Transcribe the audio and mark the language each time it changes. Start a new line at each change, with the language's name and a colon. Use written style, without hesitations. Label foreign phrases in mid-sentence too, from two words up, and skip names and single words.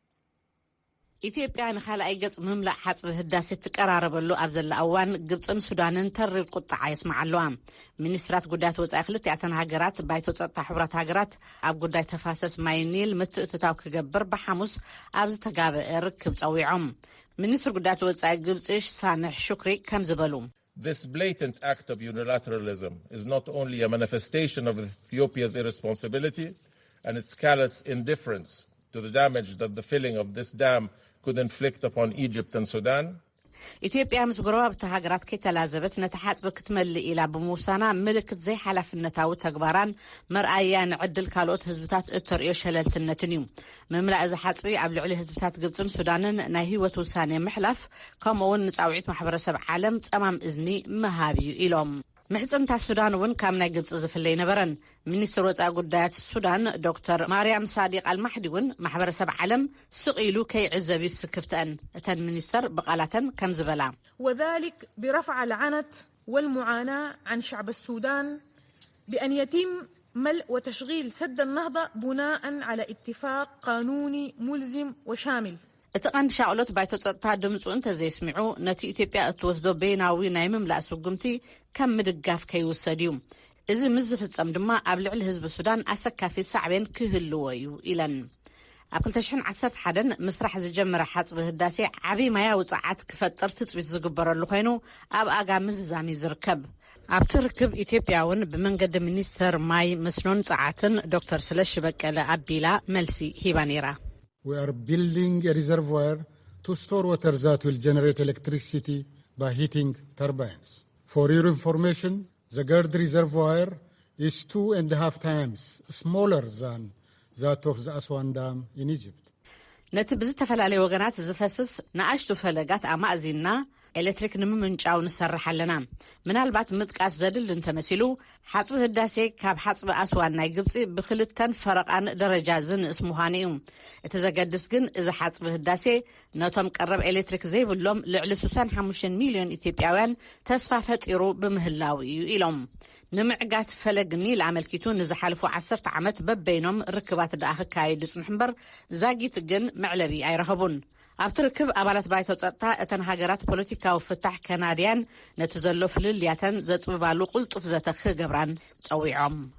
Tigrinya: ኢትዮጵያ ንኻልኣይ ገጽ ምምላእ ሓጽቢ ህዳሴ ትቀራረበሉ ኣብ ዘላ እዋን ግብፅን ሱዳንን ተሪር ቁጣዓ የስማዕ ኣለዋ። ሚኒስትራት ጉዳያት ወጻኢ ክልቲአተን ሃገራት ባይቶ ፀጥታ ሕቡራት ሃገራት ኣብ ጉዳይ ተፋሰስ ማይ ኒል ምትእትታው ክገብር ብሓሙስ ኣብ ዝተጋበአ ርክብ ፀዊዖም። ሚኒስትር ጉዳያት ወጻኢ ግብፂ ሳምሕ ሹክሪ ከም ዝበሉ
English: This blatant act of unilateralism is not only a manifestation of Ethiopia's irresponsibility and its callous indifference to the damage that the filling of this dam could inflict upon Egypt and Sudan.
Tigrinya: ኢትዮጵያ ምስ ጎረባብቲ ሃገራት ከይተላዘበት ነቲ ሓፅቢ ክትመልእ ኢላ ብምውሳና ምልክት ዘይሓላፍነታዊ ተግባራን መርኣያ ንዕድል ካልኦት ህዝብታት እተርእዮ ሸለልትነትን እዩ። ምምላእ እዚ ሓፅቢ ኣብ ልዕሊ ህዝብታት ግብፅን ሱዳንን ናይ ህይወት ውሳኔ ምሕላፍ ከምኡውን ንፃውዒት ማሕበረሰብ ዓለም ፀማም እዝኒ መሃብ እዩ ኢሎም። ምሕፅንታ ሱዳን እውን ካብ ናይ ግብፂ ዝፍለይ ነበረን። ሚኒስትር ወፃኢ ጉዳያት ሱዳን ዶክተር ማርያም ሳዲቅ አልማሕዲ እውን ማሕበረሰብ ዓለም ስቂሉ ከይዕዘብ ይስክፍተን። እተን ሚኒስተር ብቃላተን ከም ዝበላ
Arabic: وذلك برفع العنت والمعاناة عن شعب السودان بأن يتم ملء وتشغيل سد النهضة بناء على اتفاق قانوني ملزم وشامل.
Tigrinya: እቲ ቀንዲ ሻቅሎት ባይቶ ፀጥታ ድምፁ እንተዘይስሚዑ ነቲ ኢትዮጵያ እትወስዶ ቤናዊ ናይ ምምላእ ስጉምቲ ከም ምድጋፍ ከይውሰድ እዩ። እዚ ምስ ዝፍፀም ድማ ኣብ ልዕሊ ህዝቢ ሱዳን ኣሰካፊ ሳዕቤን ክህልዎ እዩ ኢለን። ኣብ 2011 ምስራሕ ዝጀመረ ሓፅቢ ህዳሴ ዓብይ ማያዊ ፀዓት ክፈጥር ትፅቢት ዝግበረሉ ኮይኑ ኣብ ኣጋሚ ዝዛሚ ዝርከብ። ኣብቲ ርክብ ኢትዮጵያ እውን ብመንገዲ ሚኒስተር ማይ መስኖን ፀዓትን ዶክተር ስለሺ በቀለ ኣቢላ መልሲ ሂባ ነይራ።
English: We are building a reservoir to store water that will generate electricity by heating turbines. For your information, the GERD reservoir is 2.5 times smaller than that of the Aswan Dam in Egypt.
Tigrinya: ነቲ ብዝተፈላለዩ ወገናት ዝፈስስ ንኣሽቱ ፈለጋት ኣማእዚና ኤሌክትሪክ ንምምንጫው ንሰርሕ ኣለና። ምናልባት ምጥቃስ ዘድል እንተመሲሉ ሓፅቢ ህዳሴ ካብ ሓፅቢ ኣስዋን ናይ ግብፂ ብክልተን ፈረቃን ደረጃ ዝንእስ ምዃኑ እዩ። እቲ ዘገድስ ግን እዚ ሓፅቢ ህዳሴ ነቶም ቀረብ ኤሌክትሪክ ዘይብሎም ልዕሊ 65 ሚልዮን ኢትዮጵያውያን ተስፋ ፈጢሩ ብምህላው እዩ ኢሎም። ንምዕጋት ፈለግ ኒል ኣመልኪቱ ንዝሓልፉ 10 ዓመት በበይኖም ርክባት ዳኣ ክካየዱ ፅንሑ እምበር ዛጊት ግን መዕለቢ ኣይረኸቡን። ኣብቲ ርክብ ኣባላት ባይቶ ፀጥታ እተን ሃገራት ፖለቲካዊ ፍታሕ ከናድያን ነቲ ዘሎ ፍልልያተን ዘፅብባሉ ቁልጡፍ ዘተ ክገብራን ፀዊዖም።